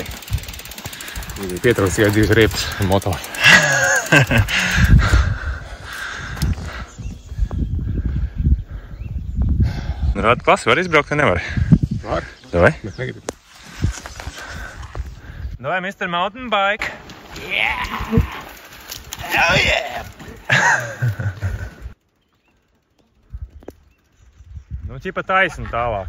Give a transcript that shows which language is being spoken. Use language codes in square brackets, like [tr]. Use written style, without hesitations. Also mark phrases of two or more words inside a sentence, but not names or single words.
[lv] Pietrauc tikai 2 riepas un motori. Rāda klasi var izbraukt, vai nevar? Var. Davai? Bet negribu. Davai, [en] Mr. Mountain Bike! Yeah! Hell yeah! [lv] Nu, ķipa taisni tālāk.